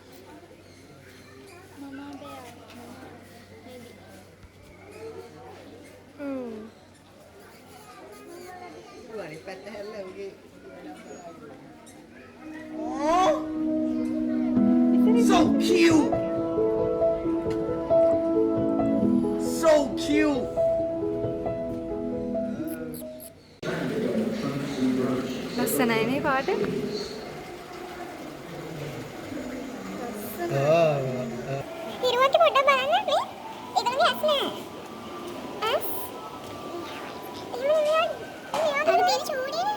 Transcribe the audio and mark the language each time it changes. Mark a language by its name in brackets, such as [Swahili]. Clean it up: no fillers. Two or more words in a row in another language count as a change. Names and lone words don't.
[English] Mama bear. Maybe. [Sinhala] අනිත් පැත්ත හැරලා උගේ [English] So cute! So cute! [Sinhala] ලස්සනයි නේ පාට. ඉරුවට පොඩ්ඩක් බලන්න නේ. ඒකලගේ ඇස් නෑ. ඇස්? එහෙම අර තියෙන චූඩිනේ.